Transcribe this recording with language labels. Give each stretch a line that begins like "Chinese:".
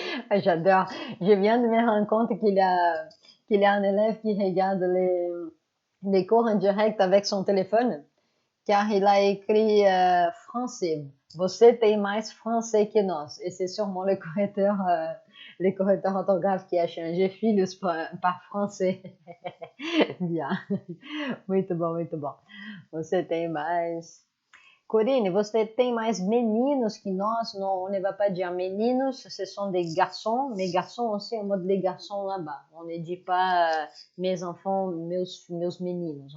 French: J'adore. Je viens de me rendre compte qu'il y a un élève qui regarde les cours en direct avec son téléphone, car il a écrit français.
Portuguese: Você tem mais français que nós.
French: Et c'est sûrement le correcteur orthographe qui a changé filhos par français.
Portuguese: Bien. Muito bom, muito bom. Você tem mais. Corinne, você tem mais meninos que nós.
French: Non, on ne va pas dire meninos, ce sont des garçons. Mais garçons aussi en mode les garçons là-bas. On ne dit pas mes enfants, meus meninos.